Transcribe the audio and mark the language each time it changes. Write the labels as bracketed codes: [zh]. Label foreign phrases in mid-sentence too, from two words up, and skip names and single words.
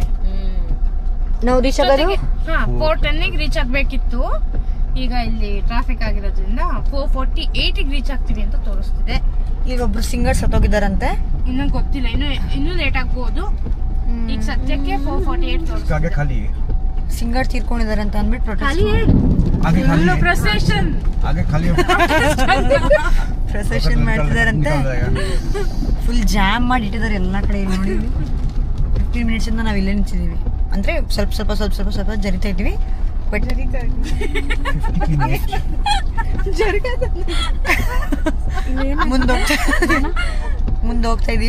[kn] ನಾವು ರೀಚ್ ಆಗೋದು 4:10 ರೀಚ್ ಆಗಬೇಕಿತ್ತು. ಈಗ ಇಲ್ಲಿ ಟ್ರಾಫಿಕ್ ಆಗಿರೋದ್ರಿಂದ 4:48 ರೀಚ್ ಆಗ್ತೀವಿ ಅಂತ ತೋರಿಸ್ತಿದೆ. ಈಗ ಒಬ್ರು ಸಿಂಗರ್ಸ್ ಸತ್ತೋಗಿದ್ದಾರಂತೆ. ಇನ್ನೂ ಗೊತ್ತಿಲ್ಲ, ಇನ್ನೂ ಲೇಟ್ ಆಗ್ಬೋದು. ಈಗ ಸದ್ಯಕ್ಕೆ 4:48 [hi] आगे खाली है, [kn] ಸಿಂಗರ್ ತೀರ್ಕೊಂಡಿದ್ದಾರೆ ಅಂತ ಅಂದ್ಬಿಟ್ಟು [hi] आगे खाली है, [kn] ಪ್ರೊಸೆಷನ್ [hi] आगे खाली है, [kn] ಪ್ರೊಸೆಷನ್ ಮಾಡ್ತಿದಾರಂತೆ. [en] full jam [kn] ಮಾಡಿ ಇಟ್ಟಿದ್ದಾರೆ ಎಲ್ಲ ಕಡೆ. ನೋಡಿ 15 minutes ಇಂದ ನಾವು ಇಲ್ಲೇ ನಿಂತಿದ್ದೀವಿ. ಅಂದರೆ ಸ್ವಲ್ಪ ಜರಿತಾ ಇದ್ದೀವಿ. ಬಟ್ ಮುಂದೆ ಹೋಗ್ತಾ ಇದೀವಿ.